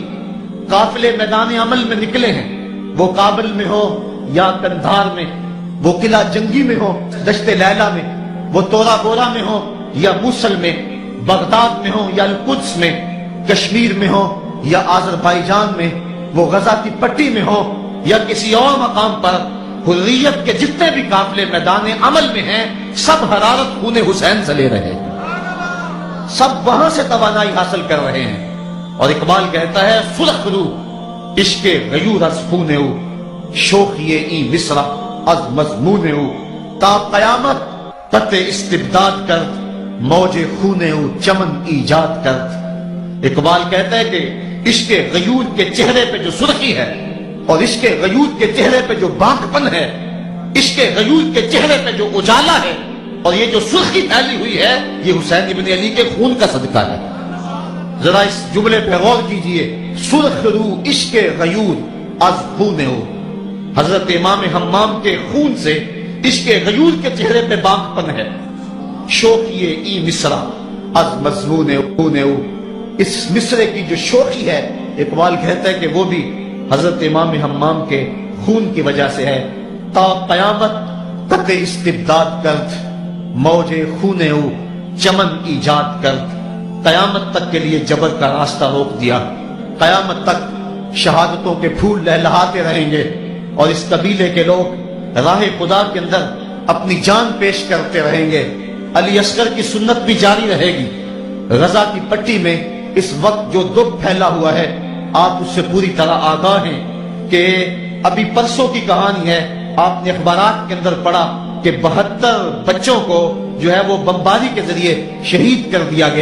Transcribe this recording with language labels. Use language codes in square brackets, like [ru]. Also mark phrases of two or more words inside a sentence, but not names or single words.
[ur] قافلے میدان عمل میں نکلے ہیں، وہ کابل میں ہو یا کندھار میں وہ قلعہ جنگی میں ہو دشت لیلا میں، وہ تورا بورا میں ہو یا موصل میں، بغداد میں ہو یا القدس میں، کشمیر میں ہو یا آذربائیجان میں، وہ غزہ کی پٹی میں ہو یا کسی اور مقام پر، حریت کے جتنے بھی قافلے میدان عمل میں ہیں سب حرارت خون حسین سے لے رہے ہیں، سب وہاں سے توانائی حاصل کر رہے ہیں۔ اور اقبال کہتا ہے [fa] سرخ رو عشق غیور از خونے او، شوخی ای مصرع از مضمون او، تا قیامت تت استبداد کرد، موج خونے او چمن ایجاد کرد۔ [ur] اقبال کہتا ہے کہ عشق غیور کے چہرے پہ جو سرخی ہے اور عشق غیور کے چہرے پہ جو بانکپن ہے، عشق غیور کے چہرے پہ جو اجالا ہے اور یہ جو سرخی پھیلی ہوئی ہے، یہ حسین ابن علی کے خون کا صدقہ ہے۔ ذرا اس جملے پہ غور کیجئے، [fa] سرخ رو عشق غیور از خونے او، [ur] حضرت امام حمام کے خون سے عشق غیور کے چہرے پہ بانکپن ہے۔ [fa] شوخی ای مصرع از مضمون خونے او، [ur] اس مصرے کی جو شوخی ہے اقبال کہتا ہے کہ وہ بھی حضرت امام حمام کے خون کی وجہ سے ہے۔ [fa] تا قیامت تک استبداد کرد، موج خونے او چمن ایجاد کرد، [ur] قیامت تک کے لیے جبر کا راستہ روک دیا، قیامت تک شہادتوں کے پھول لہلہاتے رہیں گے اور اس قبیلے کے لوگ راہ خدا کے اندر اپنی جان پیش کرتے رہیں گے۔ علی اصغر کی سنت بھی جاری رہے گی۔ غزہ کی پٹی میں اس وقت جو دکھ پھیلا ہوا ہے آپ اس سے پوری طرح آگاہ ہیں کہ ابھی پرسوں کی کہانی ہے، آپ نے اخبارات کے اندر پڑھا کہ 72 بچوں کو جو ہے وہ بمباری کے ذریعے شہید کر دیا گیا۔